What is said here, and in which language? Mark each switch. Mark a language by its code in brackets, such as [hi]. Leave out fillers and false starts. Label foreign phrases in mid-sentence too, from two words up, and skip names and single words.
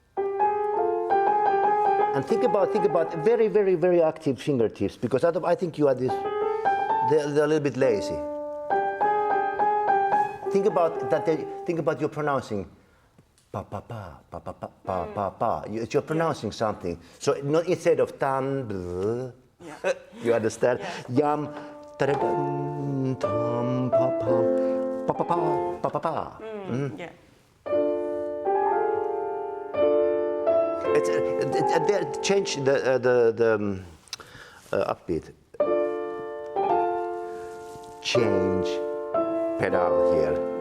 [en] And think about very, very, very active fingertips, because I think you are they're a little bit lazy. Think about that. Think about your pronouncing. Pa pa pa pa pa pa pa pa pa. You're pronouncing something. So not instead of tam. Yeah. You understand? Yam tam tam pa pa pa pa pa pa pa. Yeah. Change the upbeat. Change pedal here.